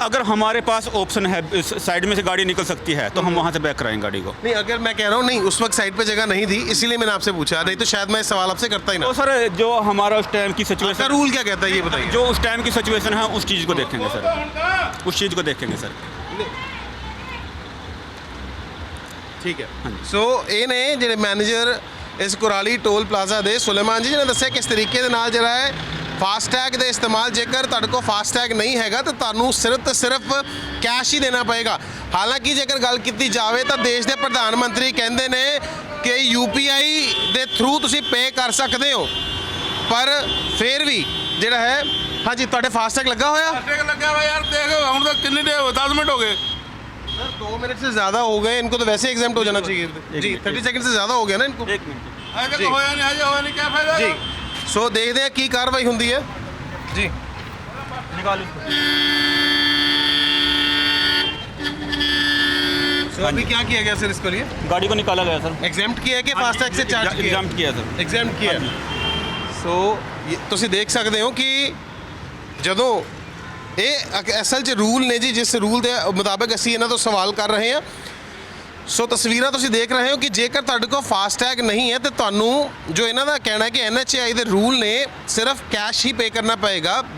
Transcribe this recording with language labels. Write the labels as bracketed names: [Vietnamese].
[Hindi] अगर हमारे पास ऑप्शन है, इस साइड में से गाड़ी निकल सकती है, तो हम वहाँ से बैक कराएंगे गाड़ी को। नहीं, अगर मैं कह रहा हूँ नहीं, उस वक्त साइड पे जगह नहीं थी, इसीलिए मैंने आपसे पूछा, नहीं तो शायद मैं इस सवाल आपसे करता ही ना। तो सर जो हमारा उस टाइम की आपका सिचुएशन, रूल क्या कहता है ये बताइए? जो उस टाइम की सिचुएशन है उस चीज़ को देखेंगे सर, उस चीज़ को देखेंगे सर। ठीक है। हाँ जी। [Punjabi] सो ਇਹ ਨੇ ਜਿਹੜੇ ਮੈਨੇਜਰ ਇਸ ਕੁਰਾਲੀ ਟੋਲ ਪਲਾਜ਼ਾ ਦੇ ਸੁਲੇਮਾਨ ਜੀ, ਜਿਹਨੇ ਦੱਸਿਆ ਕਿਸ ਤਰੀਕੇ ਦੇ ਨਾਲ ਜਿਹੜਾ ਹੈ ਫਾਸਟੈਗ ਦੇ ਇਸਤੇਮਾਲ, ਜੇਕਰ ਤੁਹਾਡੇ ਕੋਲ ਫਾਸਟੈਗ ਨਹੀਂ ਹੈਗਾ ਤਾਂ ਤੁਹਾਨੂੰ ਸਿਰਫ ਤੇ ਸਿਰਫ ਕੈਸ਼ ਹੀ ਦੇਣਾ ਪਏਗਾ। ਹਾਲਾਂਕਿ ਜੇਕਰ ਗੱਲ ਕੀਤੀ ਜਾਵੇ ਤਾਂ ਦੇਸ਼ ਦੇ ਪ੍ਰਧਾਨ ਮੰਤਰੀ ਕਹਿੰਦੇ ਨੇ ਕਿ UPI ਦੇ ਥਰੂ ਤੁਸੀਂ ਪੇ ਕਰ ਸਕਦੇ ਹੋ, ਪਰ ਫਿਰ ਵੀ ਜਿਹੜਾ ਹੈ, ਹਾਂਜੀ ਤੁਹਾਡੇ ਫਾਸਟੈਗ ਲੱਗਾ ਹੋਇਆ? [Hindi] लगा हुआ यार, देखो हम तो कितनी देर 10 मिनट हो गए। सर 2 मिनट से ज़्यादा हो गए, इनको तो वैसे एग्जाम हो जाना चाहिए जी। 30 सेकंड से ज़्यादा हो गया ना इनको। एक मिनट। अगर तो होया नहीं, आज होया नहीं, क्या फायदा? जी सो देखते हैं की कार्रवाई होती है जी। निकाल सो अभी क्या किया गया सर इसके लिए? गाड़ी को निकाला गया सर। एग्जाम्प्ट किया है कि फास्टैग से चार्ज किया? एग्जाम किया सर। एग्जाम्प्ट किया। [Punjabi] सो ਤੁਸੀਂ ਦੇਖ ਸਕਦੇ ਹੋ ਕਿ ਜਦੋਂ ਇਹ ਅਸਲ 'ਚ ਰੂਲ ਨੇ ਜੀ, ਜਿਸ ਰੂਲ ਦੇ ਮੁਤਾਬਕ ਅਸੀਂ ਇਹਨਾਂ ਤੋਂ ਸਵਾਲ ਕਰ ਰਹੇ ਹਾਂ। ਸੋ ਤਸਵੀਰਾਂ ਤੁਸੀਂ ਦੇਖ ਰਹੇ ਹੋ ਕਿ ਜੇਕਰ ਤੁਹਾਡੇ ਕੋਲ ਫਾਸਟੈਗ ਨਹੀਂ ਹੈ ਤੇ ਤੁਹਾਨੂੰ, ਜੋ ਇਹਨਾਂ ਦਾ ਕਹਿਣਾ ਹੈ ਕਿ NHAI ਦੇ ਰੂਲ ਨੇ, ਸਿਰਫ ਕੈਸ਼ ਹੀ ਪੇ ਕਰਨਾ ਪਏਗਾ।